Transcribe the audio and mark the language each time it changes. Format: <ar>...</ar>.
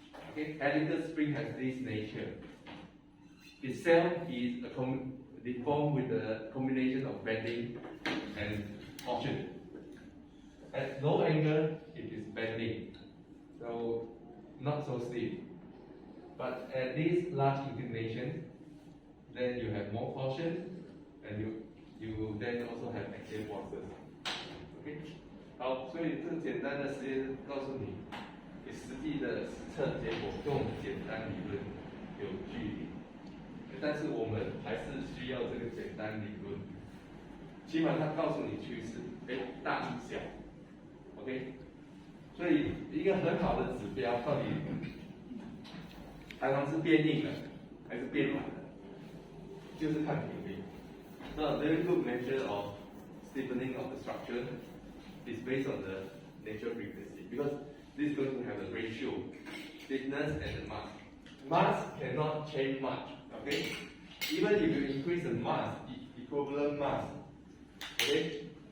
<en>Okay, helical spring has this nature. Itself is deformed with a combination of bending and torsion. At low angle, it is bending, so not so stiff. But at this large inclination, then you have more torsion, and you then also have axial forces.</en> <zh>OK， 好，所以这简单的实验告诉你，你实际的实测结果跟我们简单理论有距离，但是我们还是需要这个简单理论，起码它告诉你趋势，大小。 OK， 所以一个很好的指标到底弹簧是变硬的还是变软的，就是看频率。</zh> <en>So a very good measure of stiffening of the structure is based on the natural frequency because this is going to have a ratio, stiffness and the mass. Mass cannot change much. Okay, even if you increase the mass, equivalent mass, okay.</en>